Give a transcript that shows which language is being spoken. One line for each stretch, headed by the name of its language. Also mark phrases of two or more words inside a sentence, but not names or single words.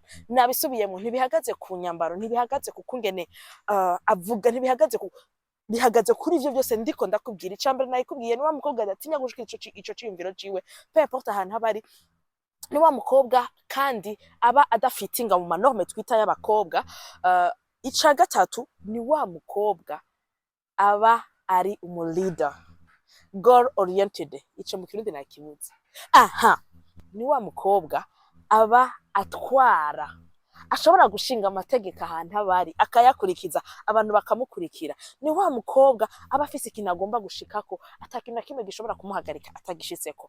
Rundi: Nabisubiyemo ntibihagaze ku nyambaro, ntibihagaze ku kungene avuga, bihagaze kuri ivyo byose ndiko ndakubwira. Icambere nayikubwiye ni wa mukobwa adatinya gushikira ico ciyumviro ciwe
French: peu importe
Rundi: ahantu habari. Ni wa mukobwa kandi aba adafitinga mu manorme twita y'abakobwa. Ica gatatu ni wa mukobwa aba ari leader,
English: goal oriented.
Rundi: Ico mu kirundi nakibuze. Ni wa mukobwa aba atwara, ashobora gushinga amategeko ahantu abari akayakurikiza, abantu bakamukurikira. Ni wa mukobwa aba afise ikintu agomba gushikako, atakintu na kimwe gishobora kumuhagarika atagishitseko.